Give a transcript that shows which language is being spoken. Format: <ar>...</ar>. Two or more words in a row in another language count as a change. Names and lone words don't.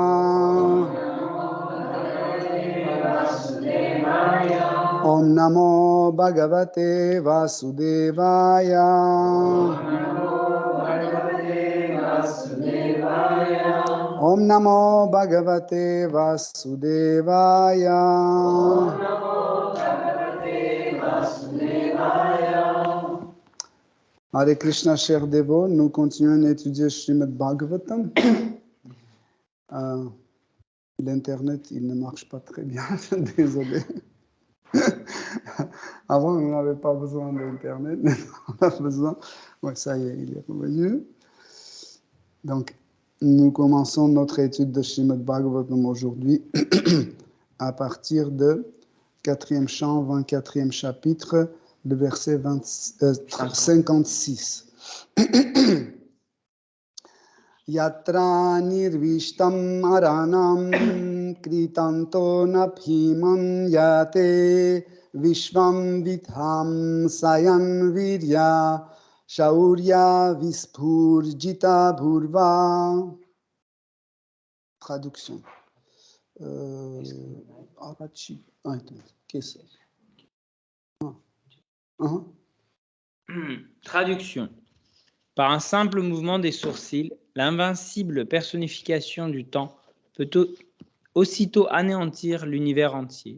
<sa>Om Namo Bhagavate Vasudevaya Om Namo Bhagavate Vasudevaya Hare Krishna,</sa> <fr>chers dévots, nous continuons à étudier Srimad Bhagavatam. L'internet, il ne marche pas très bien, désolé. Avant, on n'avait pas besoin d'internet, mais on a besoin. Ouais, ça y est, il est revenu. Donc, nous commençons notre étude de Srimad Bhagavatam aujourd'hui à partir de 4e chant, 24e chapitre, le verset 56.</fr> <sa>Yatra nirvishtam aranam kritanto nabhimam yate vishvam vidham sayan virya shaurya vispurjita bhurva.</sa> <fr>Traduction. Qu'est-ce que Traduction. Par un simple mouvement des sourcils, l'invincible personnification du temps peut aussitôt anéantir l'univers entier.</fr>